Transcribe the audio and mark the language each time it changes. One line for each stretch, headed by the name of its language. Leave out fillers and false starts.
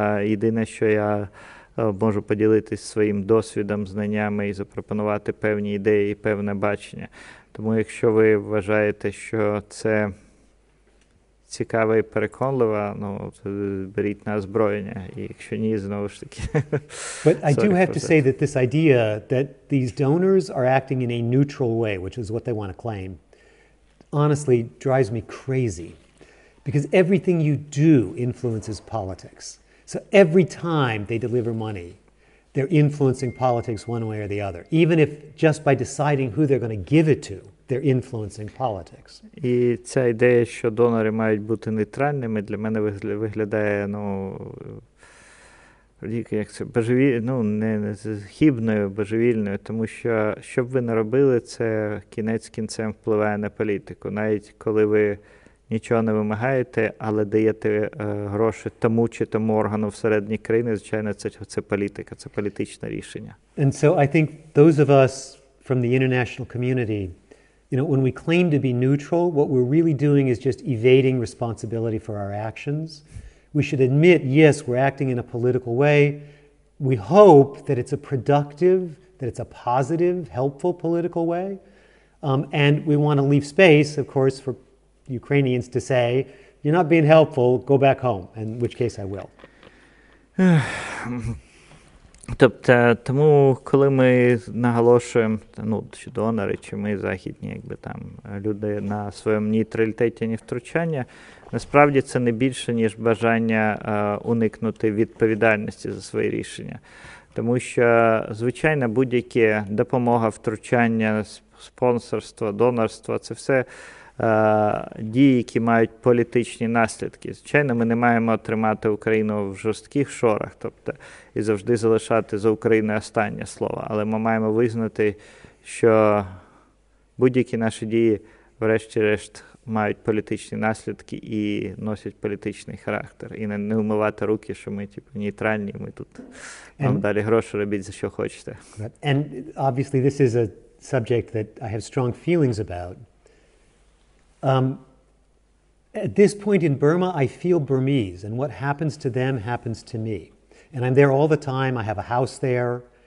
Ukrainian: Єдине, що я можу поділитися своїм досвідом, знаннями і запропонувати певні ідеї і певне бачення. Тому якщо ви вважаєте, що це цікаво і переконливо, ну, беріть на озброєння. І якщо ні, знову ж таки.
English: But I do have to say that this idea that these donors are acting in a neutral way, which is what they want to claim, honestly drives me crazy. Because everything you do influences politics. So every time they deliver money, they're influencing politics one way or the other. Even if just by deciding who they're going to give it to, they're influencing politics.
Ukrainian: І ця ідея, що донори мають бути нейтральними, для мене виглядає, ну, як це, не хибною, божевільною, тому що, що б ви не робили, це кінець кінцем впливає на політику. Навіть коли ви нічого не вимагаєте, але даєте гроші тому чи тому органу всередині країни, звичайно, це політика, це політичне рішення.
English: And so I think those of us from the international community, you know, when we claim to be neutral, what we're really doing is just evading responsibility for our actions. We should admit, yes, we're acting in a political way. We hope that it's a productive, that it's a positive, helpful political way. And we want to leave space, of course, for Ukrainians to say, you're not being helpful, go back home, in which case I will.
Ukrainian: Тобто, тому, коли ми наголошуємо, ну, чи донори, чи ми західні, якби там, люди на своєму нейтралітеті, ні втручання, насправді це не більше, ніж бажання уникнути відповідальності за свої рішення. Тому що, звичайно, будь-яке допомога, втручання, спонсорство, донорство – це все дії, які мають політичні наслідки. Звичайно, ми не маємо тримати Україну в жорстких шорах, тобто і завжди залишати за Україною останнє слово. Але ми маємо визнати, що будь-які наші дії, врешті-решт, мають політичні наслідки і носять політичний характер. І не умивати руки, що ми типу, нейтральні, ми тут вам далі гроші робіть за що хочете.
English: And obviously this is a subject that I have strong feelings about. At this point in Burma, I feel Burmese, and what happens to them happens to me. And I'm there all the time. I have a house there.